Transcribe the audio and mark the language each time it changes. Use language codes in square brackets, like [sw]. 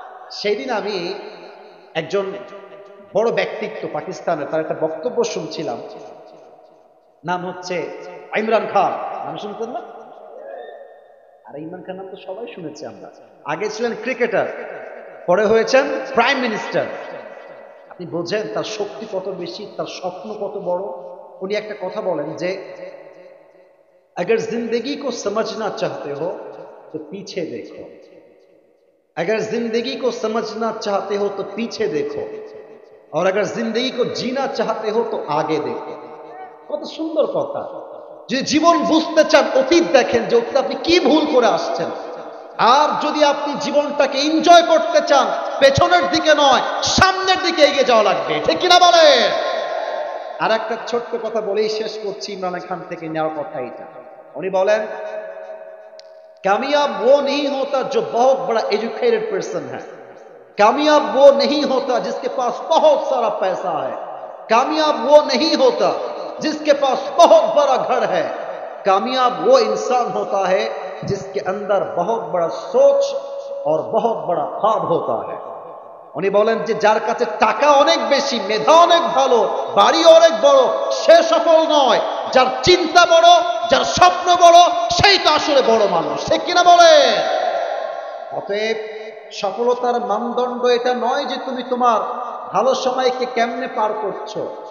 [bn] সেদিন আমি একজন বড় ব্যক্তিত্ব পাকিস্তানের, তার একটা বক্তব্য শুনছিলাম, নাম হচ্ছে ইমরান খান। নাম শুনতেন না? আর ইমরান খান নাম তো সবাই শুনেছি আমরা। আগে ছিলেন ক্রিকেটার, পরে হয়েছেন প্রাইম মিনিস্টার। আপনি বোঝেন তার শক্তি কত বেশি, তার স্বপ্ন কত বড়। উনি একটা কথা বলেন যে [hi] अगर जिंदगी को समझना चाहते हो तो पीछे देखो, अगर जिंदगी को समझना चाहते हो तो पीछे देखो, और अगर जिंदगी को जीना चाहते हो तो आगे देखो। [bn] কত সুন্দর কথা। যে জীবন বুঝতে চান অতীত দেখেন যে অতীত আপনি কি ভুল করে আসছেন, আর যদি আপনি জীবনটাকে এনজয় করতে চান পেছনের দিকে নয় সামনের দিকে এগিয়ে যাওয়া লাগবে, ঠিক কিনা বলে? আর একটা ছোট্ট কথা বলেই শেষ করছি, ইমরান খান থেকে নেওয়া কথা এটা। [hi] उन्हें बोलें कामयाब वो नहीं होता जो बहुत बड़ा एजुकेटेड पर्सन है, कामयाब वो नहीं होता जिसके पास बहुत सारा पैसा है, कामयाब वो नहीं होता जिसके पास बहुत बड़ा घर है, कामयाब वो इंसान होता है जिसके अंदर बहुत बड़ा सोच और बहुत बड़ा ख्वाब होता है। [bn] উনি বলেন যে যার কাছে টাকা অনেক বেশি, মেধা অনেক ভালো, বাড়ি অনেক বড়, সে সফল নয়। যার চিন্তা বড়, যার স্বপ্ন বড়, সেই তো আসলে বড় মানুষ। ঠিক কিনা বলে? অতএব সফলতার মানদণ্ড এটা নয় যে তুমি তোমার ভালো সময়কে কেমনে পার করছো।